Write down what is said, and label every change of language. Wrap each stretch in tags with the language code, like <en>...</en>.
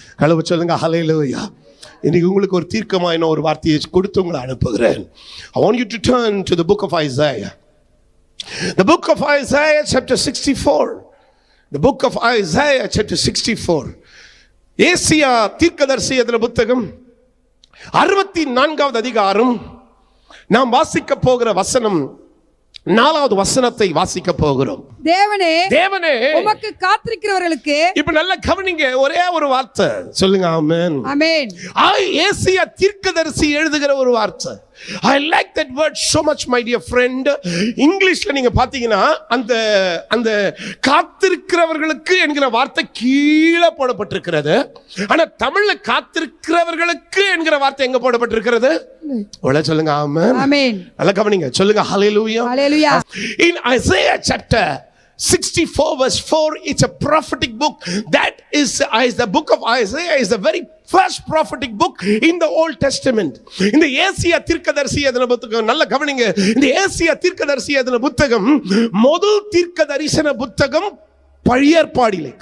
<ta>அளவு சொல்லுங்க ஹல்லேலூயா. இன்னைக்கு உங்களுக்கு ஒரு தீர்க்கமான ஒரு வார்த்தையை கொடுத்து உங்களை அனுப்புகிறேன்.</ta> <en>I want you to turn to the book of Isaiah. The book of Isaiah chapter 64. The book of Isaiah chapter 64.</en> <ta>Asia தீர்க்கதரிசியின் புத்தகம் 64வது அதிகாரம். நாம் வாசிக்க போகிற வசனம் 4வது வசனத்தை வாசிக்க போகிறோம். தேவனே உமக்கு காத்திருக்கிறவர்களுக்கு. இப்ப நல்ல கவனிங்க, ஒரே ஒரு வார்த்தை சொல்லுங்க ஆமென். ஆமென். ஏசியா தீர்க்கதரிசி எழுதுகிற ஒரு வார்த்தை.</ta> <en>I like that word so much, my dear friend.</en> <ta>இங்கிலீஷ்ல நீங்க பாத்தீங்கன்னா அந்த காத்திருக்கிறவர்களுக்கு என்கிற வார்த்தை கீழே போடப்பட்டிருக்கிறது. ஆனா தமிழ்ல காத்திருக்கிறவர்களுக்கு என்கிற வார்த்தை எங்க போடப்பட்டிருக்கிறது? சொல்லுங்க ஆமென். ஆமென். நல்ல கவனிங்க, சொல்லுங்க ஹல்லேலூயா. ஹல்லேலூயா.</ta> <en>In Isaiah chapter 64 verse 4, it's a prophetic book. That is the book of Isaiah is the very first prophetic book in the Old Testament.</en> <ta>இந்த ஏசியா தீர்க்கதரிசி எழுதின புத்தகம் நல்ல கவனிங்க. இந்த ஏசியா தீர்க்கதரிசி எழுதின புத்தகம் முதல் தீர்க்கதரிசன புத்தகம் பழைய ஏற்பாடிலே.</ta>